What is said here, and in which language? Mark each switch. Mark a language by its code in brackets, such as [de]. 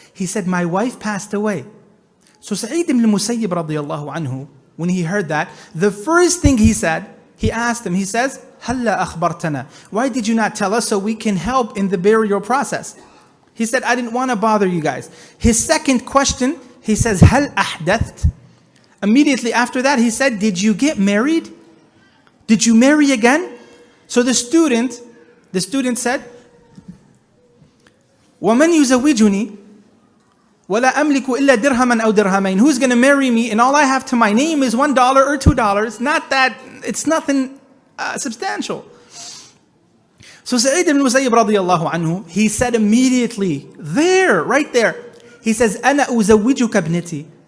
[en] He said, "My wife passed away." So Sa'id ibn al-Musayyib radiyallahu anhu, when he heard that, the first thing he said, he asked him, he says, [ar] "Halla akhbartana." [en] Why did you not tell us so we can help in the burial process? He said, "I didn't want to bother you guys." His second question, he says, [ar] "Hal ahdatht?" [en] Immediately after that, he said, "Did you get married? Did you marry again?" So the student said, [ar] وَمَنْ يُزَوِّجُنِي وَلَا أَمْلِكُ إِلَّا دِرْهَمًا أَوْ دِرْهَمَيْنِ. [en] Who's going to marry me and all I have to my name is $1 or $2. Not that, it's nothing substantial. So Sa'id ibn Musayyib radiyallahu anhu, he said immediately, right there, he says, [ar] أَنَا أُزَوِّجُكَ ابْنِتِي.